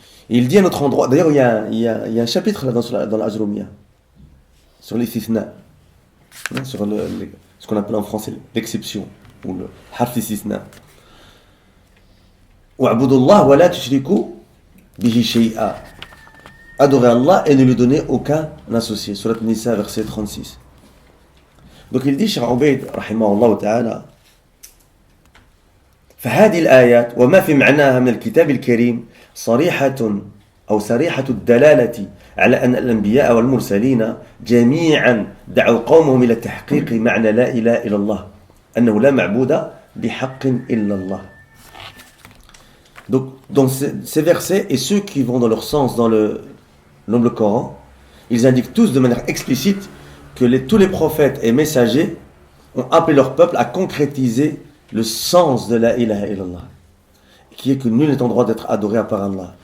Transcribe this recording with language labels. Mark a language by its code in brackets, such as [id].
[fr] Il dit à un autre endroit, d'ailleurs il y a un chapitre là dans l'Ajrumiyya, sur l'istithna, sur ce qu'on appelle en français l'exception, ou le harf istithna. [ar] وَاعْبُدُوا اللَّهَ وَلَا تُشْرِكُوا بِهِ شَيْئًا. [fr] Adorez Allah et ne lui donnez aucun associé. Surat Nisa, verset 36. Donc il dit, [ar] Cheikh Ubayd, rahimahullah ta'ala, فهذه الآيات وما في معناها من الكتاب الكريم صريحة أو صريحة الدلالة على أن الأنبياء والمرسلين جميعا دعوا قومهم إلى تحقيق معنى لا إله إلا الله أنه لا معبود بحق إلا الله. [fr] Donc dans ces versets et ceux qui vont dans leur sens dans le Coran, ils indiquent tous de manière explicite que tous les prophètes et messagers ont appelé leur peuple à concrétiser le sens de la ilaha illallah, qui est que nul n'est en droit d'être adoré à part Allah.